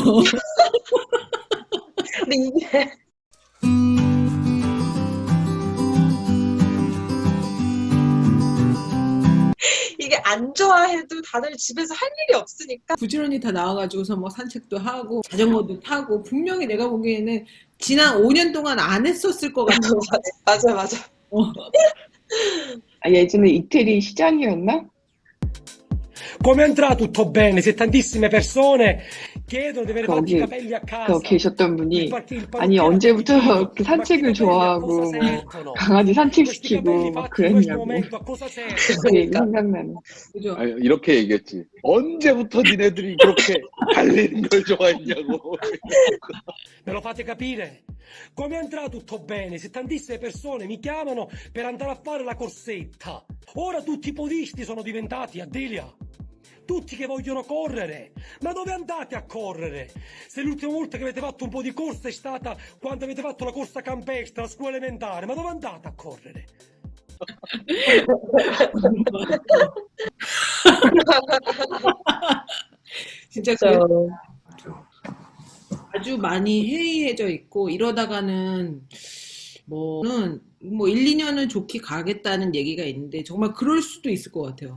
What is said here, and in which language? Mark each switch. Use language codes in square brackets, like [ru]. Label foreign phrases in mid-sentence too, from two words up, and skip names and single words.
[ko] 근데 이게 이게 안 좋아해도 다들 집에서 할 일이 없으니까. 부지런히 다 나와가지고서 뭐 산책도 하고 자전거도 타고 분명히 내가 보기에는 지난 5년 동안 안 했었을 것 같아요. 맞아. 예전에 이태리 시장이었나? [it] Come andrà tutto bene se tantissime persone chiedono di avere fatti i capelli a casa? [ko] 계셨던 분이 아니 언제부터 그 산책을 좋아하고 뭐 강아지 산책시키고 막 그랬냐고 그 얘기 생각나네. 그죠? 아니, 이렇게 얘기했지. 언제부터 니네들이 그렇게 달리는 걸 좋아했냐고. [it] Me lo fate capire? Come andrà tutto bene se tantissime persone mi chiamano per andare a fare la corsetta? Ora tutti i podisti sono diventati a Delia. tutti che vogliono correre. Ma dove andate a correre? Se l'ultima volta che avete fatto un po' di corsa è stata quando avete fatto la corsa campestre a scuola elementare, ma dove andate a correre? [ko] 진짜 그렇죠. 그래서 아주 많이 해이해져 있고 이러다가는 뭐는 뭐 1, 2년은 좋게 가겠다는 얘기가 있는데 정말 그럴 수도 있을 것 같아요.